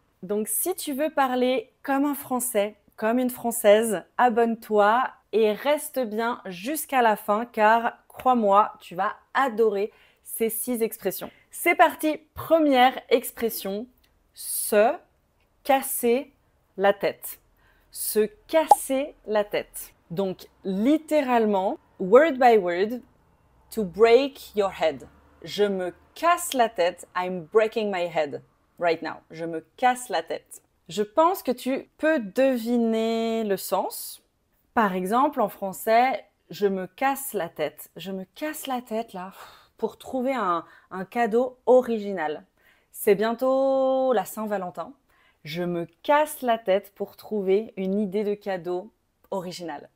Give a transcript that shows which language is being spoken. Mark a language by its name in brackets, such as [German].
[French] Donc, si tu veux parler comme un Français, comme une Française, abonne-toi et reste bien jusqu'à la fin car, crois-moi, tu vas adorer ces 6 expressions. C'est parti, première expression, se casser la tête. Se casser la tête. Donc, littéralement, [English] word by word, to break your head. [French] Je me casse la tête. [English] I'm breaking my head right now. [French] Je me casse la tête. Je pense que tu peux deviner le sens. Par exemple, en français, je me casse la tête. Je me casse la tête là pour trouver un cadeau original. C'est bientôt la Saint-Valentin. Je me casse la tête pour trouver une idée de cadeau original.